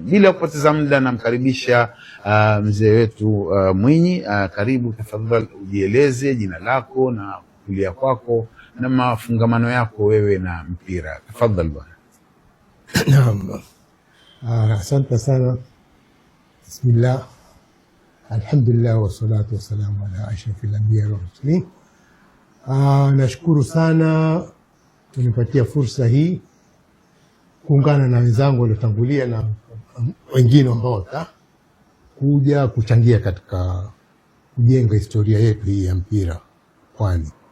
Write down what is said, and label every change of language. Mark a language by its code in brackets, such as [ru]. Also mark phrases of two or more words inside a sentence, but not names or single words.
[sw] Bila kupoteza muda, namkaribisha mzee wetu Mwinyi. Karibu, tafadhali ujieleze jina lako na kulia kwako na mafungamano yako wewe na mpira. Tafadhali bwana. Naam. Asante sana. Bismillah. [ar] الحمد لله والصلاة والسلام على أشرف الأنبياء والمرسلين. [sw] Nashukuru sana kunipatia fursa hii kuungana na wenzangu waliotangulia na wengine ambao watakuja kuchangia katika kujenga historia yetu hii ya mpira Pwani.